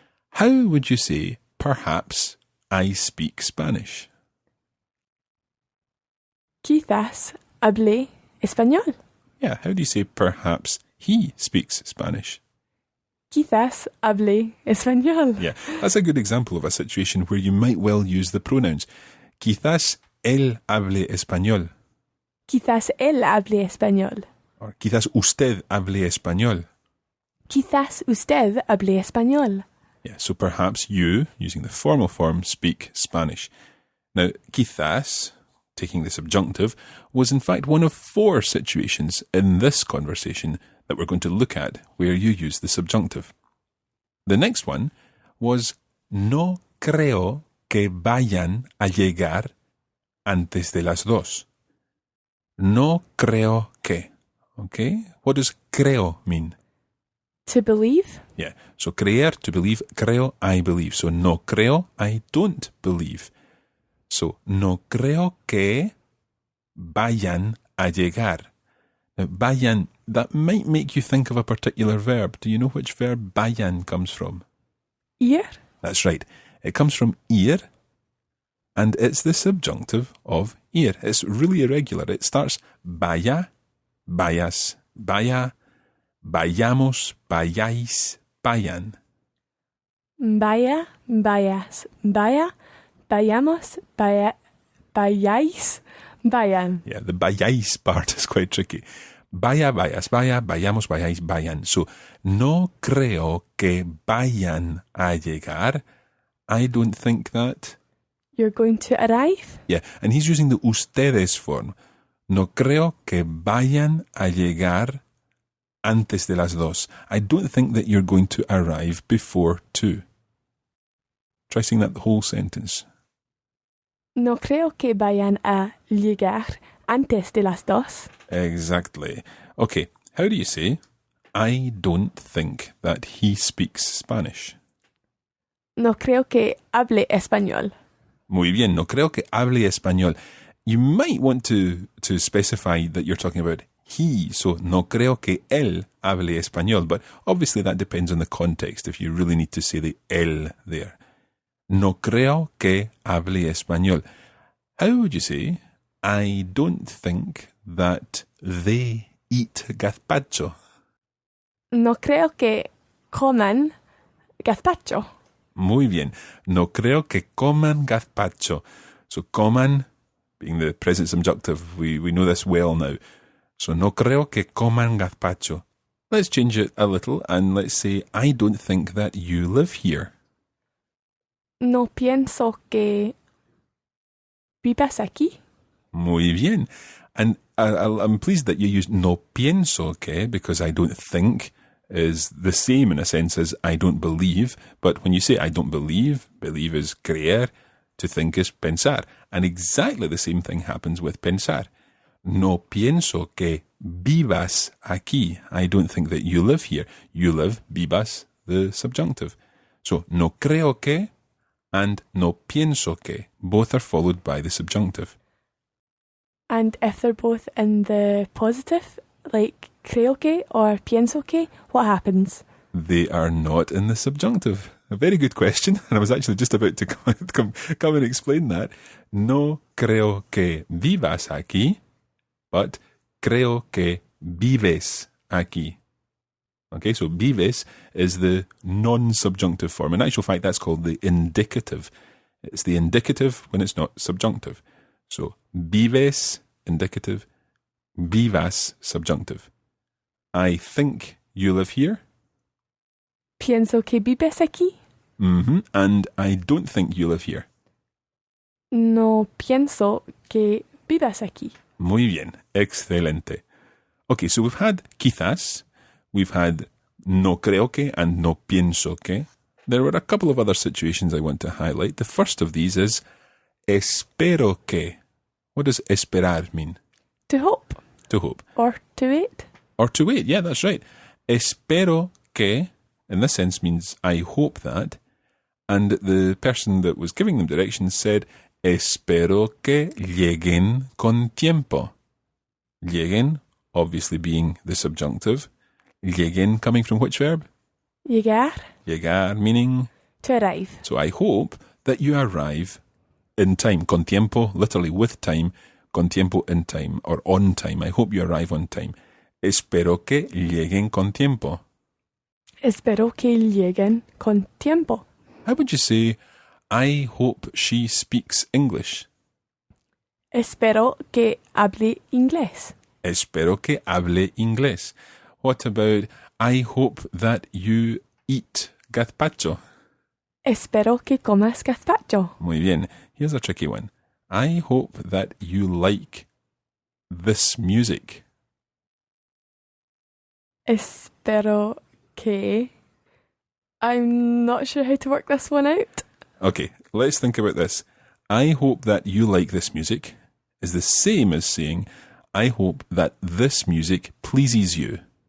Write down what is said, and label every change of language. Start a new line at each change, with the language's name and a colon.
English: How would you say, perhaps I speak Spanish?
Spanish: Quizás hable español.
English: Yeah, how do you say, perhaps he speaks Spanish?
Spanish: Quizás hable español.
English: Yeah, that's a good example of a situation where you might well use the pronouns.
Spanish: Quizás él hable español. Quizás él hable español. Or quizás usted hable español. Quizás usted hable español.
English: Yeah, so perhaps you, using the formal form, speak Spanish. Now, quizás, taking the subjunctive, was in fact one of 4 situations in this conversation that we're going to look at where you use the subjunctive. The next one was
Spanish: no creo que vayan a llegar antes de las 2. No creo que.
English: Okay? What does creo mean? To believe? Yeah. So creer, to believe. Creo, I believe. So
Spanish: no creo,
English: I don't believe.
Spanish: So no creo que vayan a llegar.
English: Now, vayan, that might make you think of a particular verb. Do you know which verb vayan comes from? Ir? That's right. It comes from ir, and it's the subjunctive of ir. It's really irregular. It starts
Spanish: vaya, vayas, vaya, vayamos, vayáis, vayan. Vaya, vayas, vaya, vayamos, vayáis, vayan.
English: Yeah, the vayáis part is quite tricky.
Spanish: Vaya, vayas, vaya, vayamos, vayáis, vayan. So, no creo que vayan a llegar.
English: I don't think that. You're going to arrive? Yeah, and he's using the ustedes form.
Spanish: No creo que vayan a llegar antes de las 2.
English: I don't think that you're going to arrive before 2. Try saying that the whole sentence.
Spanish: No creo que vayan a llegar antes de las 2.
English: Exactly. Okay, how do you say, I don't think that he speaks Spanish?
Spanish: No creo que hable español. Muy bien, no creo que hable español.
English: You might want to specify that you're talking about he, so
Spanish: no creo que él hable español,
English: but obviously that depends on the context, if you really need to say the él there.
Spanish: No creo que hable español.
English: How would you say, I don't think that they eat gazpacho?
Spanish: No creo que coman gazpacho. Muy bien. No creo que coman gazpacho.
English: So coman, being the present subjunctive, we know this well now.
Spanish: So no creo que coman gazpacho.
English: Let's change it a little and let's say, I don't think that you live here.
Spanish: No pienso que vivas aquí. Muy bien.
English: And I'm pleased that you used
Spanish: no pienso que,
English: because I don't think is the same in a sense as I don't believe. But when you say I don't believe is creer, to think is pensar. And exactly the same thing happens with pensar.
Spanish: No pienso que vivas aquí.
English: I don't think that you live here. You live, vivas, the subjunctive.
Spanish: So, no creo que and no pienso que.
English: Both are followed by the subjunctive. And if they're both in the positive, like creo que or pienso que, what happens? They are not in the subjunctive. A very good question, and I was actually just about to come and explain that.
Spanish: No creo que vivas aquí, but creo que vives aquí.
English: Okay, so vives is the non-subjunctive form. In actual fact, that's called the indicative. It's the indicative when it's not subjunctive. So vives, indicative, vivas, subjunctive. I think you live here.
Spanish: Pienso que vives aquí.
English: And I don't think you live here.
Spanish: No pienso que vivas aquí. Muy bien. Excelente.
English: Okay, so we've had quizás, we've had no creo que and no pienso que. There were a couple of other situations I want to highlight. The first of these is
Spanish: espero que.
English: What does esperar mean? To hope. To hope. Or to wait. Or to wait, yeah, that's right.
Spanish: Espero que,
English: in this sense, means I hope that. And the person that was giving them directions said,
Spanish: espero que lleguen con tiempo.
English: Lleguen, obviously being the subjunctive. Lleguen coming from which verb? Llegar. Llegar meaning? To arrive. So I hope that you arrive in time.
Spanish: Con tiempo,
English: literally with time. Con tiempo, in time, or on time. I hope you arrive on time.
Spanish: Espero que lleguen con tiempo. Espero que lleguen con tiempo.
English: How would you say, I hope she speaks English?
Spanish: Espero que hable inglés. Espero que hable inglés.
English: What about, I hope that you eat gazpacho?
Spanish: Espero que comas gazpacho. Muy bien.
English: Here's a tricky one. I hope that you like this music.
Spanish: Espero que...
English: I'm not sure how to work this one out. Okay, let's think about this. I hope that you like this music is the same as saying, I hope that this music pleases you.